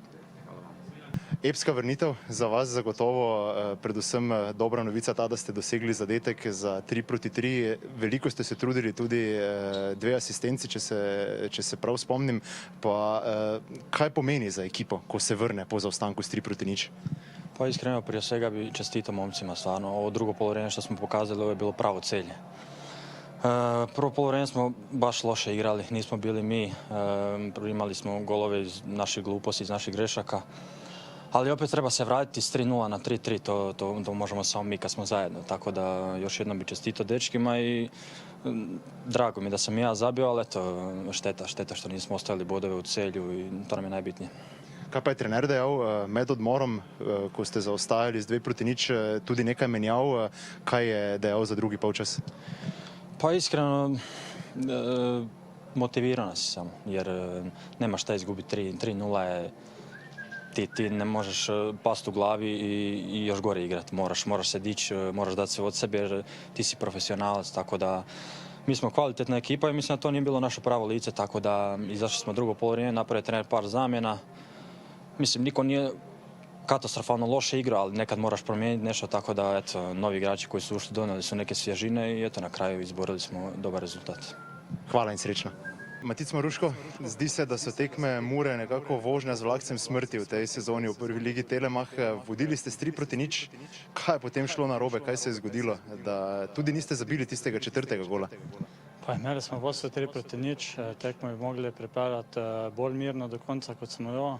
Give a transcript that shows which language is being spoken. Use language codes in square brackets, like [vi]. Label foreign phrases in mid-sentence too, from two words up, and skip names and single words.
[sl] Epska vrnitev za vas zagotovo, predvsem dobra novica ta, da ste dosegli zadetek za 3:3. Veliko ste se trudili, tudi 2 asistenci, če se prav spomnim. Pa kaj pomeni za ekipo, ko se vrne po zaostanku s 3:0? [hr] Pa iskreno, prije svega bi čestitao momcima, stvarno. Ovo drugo poluvreme što smo pokazali, ovo je bilo pravo Celje. Prvo poluvreme smo baš loše igrali, nismo bili mi, imali smo golove iz naših gluposti, iz naših grešaka. Ali opet treba se vratiti s 3:0 na 3:3, to možemo samo mi kad smo zajedno. Tako da još jednom bi čestitao dečkima i drago mi da sam ja zabio, ali eto, šteta što nismo ostavili bodove u Celju i to nam je najbitnije. [sl] Kaj pa je trener dejal med odmorom, ko ste zaostajali z 2:0, tudi nekaj menjav, kaj je dejal za drugi polčas? [hr] Pa iskreno, Motivirao nas je samo, jer nema šta izgubiti 3-0 je, ti ne možeš past u glavi i još gore igrati. Moraš se dići, moraš dati sve od sebe jer ti si profesionalac, tako da mi smo kvalitetna ekipa i mislim da to nije bilo naše pravo lice, tako da izašli smo drugo polovrijeme, napravio trener par zamjena. Mislim, niko nije katastrofalno loše igrao, ali nekad moraš promijeniti nešto, tako da eto, novi igrači koji su ušli donijeli su neke svježine i eto, na kraju izborili smo dobar rezultat. [sl] Hvala in srečno. Matic Maruško, zdi se, da so tekme Mure nekako vožnja z vlakcem smrti v tej sezoni v prvi ligi Telemach. Vodili ste s 3-0. Kaj je potem šlo narobe, kaj se je zgodilo, da tudi niste zabili tistega 4. gola? Pa imeli smo vodstvo 3-0, tekmo bi mogli pripeljati bolj mirno do konca, kot smo jo.